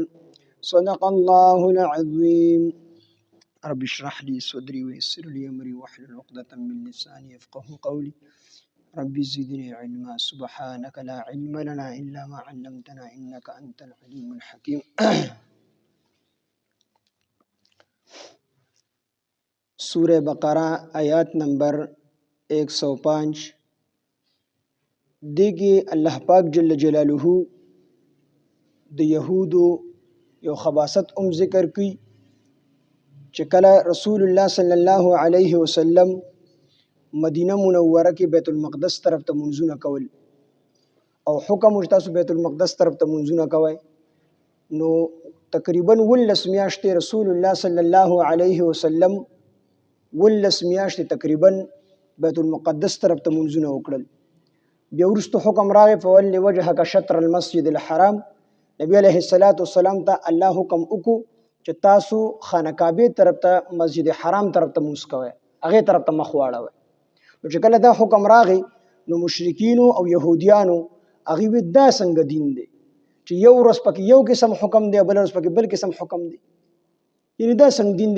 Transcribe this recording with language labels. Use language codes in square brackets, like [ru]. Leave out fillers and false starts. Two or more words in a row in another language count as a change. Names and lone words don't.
[ar] صدق الله العظيم. رب اشرح لي صدري ويسر لي أمري واحلل عقدة من لساني يفقه قولي. رب زدني علما. سبحانك لا علم لنا إلا ما علمتنا إنك أنت العليم الحكيم. [ps] سورہ بقرہ آیات نمبر 105 دیگی اللہ پاک جل جلالہ د یهودو یو خباست ذکر کی چې کله رسول الله [ar] صلی الله علیه وسلم [ps] مدینه منوره کې بیت المقدس طرف ته منځونه کول او حکم ورته تاسو بیت المقدس طرف ته منځونه کوي، نو تقریبا 19 میاشتې رسول الله [ar] صلی الله علیه وسلم [ps] 19 میاشتې تقریبا بیت المقدس طرف ته منځونه وکړل. بیا وروسته حکم راغی [ar] فولي وجهک شطر المسجد الحرام. [ps] نبی [ar] علیه السلام [ps] ته الله حکم وکړو چې تاسو خانه کعبه طرف ته مسجد حرام طرف ته موس کوئ، هغه طرف ته مخ واړوئ. نو چې کله دا حکم راغی نو مشرکین او يهوديانو هغه وی دا څنګه دین دی چې یو ورځ پکې یو قسم حکم دی بل ورځ پکې بل قسم حکم دی، یعنی دا څنګه دین دی؟